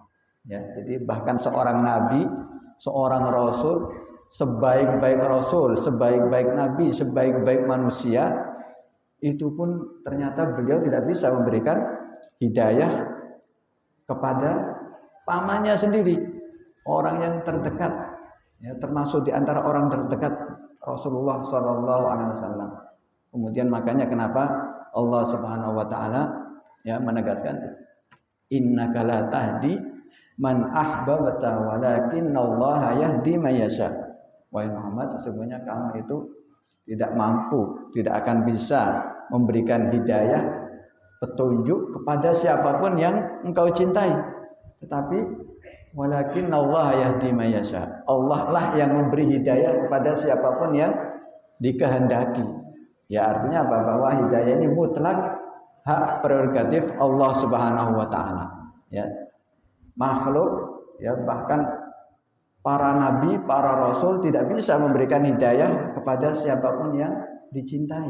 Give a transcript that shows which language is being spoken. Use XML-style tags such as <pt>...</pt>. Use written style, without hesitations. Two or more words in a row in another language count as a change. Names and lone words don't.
<id>Ya, jadi bahkan seorang nabi, seorang rasul, sebaik-baik rasul, sebaik-baik nabi, sebaik-baik manusia, itu pun ternyata beliau tidak bisa memberikan hidayah kepada pamannya sendiri, orang yang terdekat, ya, termasuk di antara orang terdekat Rasulullah SAW. Kemudian makanya kenapa Allah</id> <ar>سبحانه وتعالى</ar> <id>ya menegaskan,</id> <ar>إنك لا تهدي من أحببت ولكن الله يهدي من يشاء.</ar> <id>Wahai Muhammad, sesungguhnya kamu itu tidak mampu, tidak akan bisa memberikan hidayah, petunjuk kepada siapapun yang engkau cintai.</id> <ar>Tetapi ولكن الله يهدي من يشاء.</ar> <id>Allah lah yang memberi hidayah kepada siapapun yang dikehendaki. Ya, artinya apa? Bahwa hidayah ini mutlak hak prerogatif Allah</id> <ar>سبحانه وتعالى.</ar> <id>Ya. Makhluk, ya, bahkan para nabi, para rasul tidak bisa memberikan hidayah kepada siapapun yang dicintai.</id>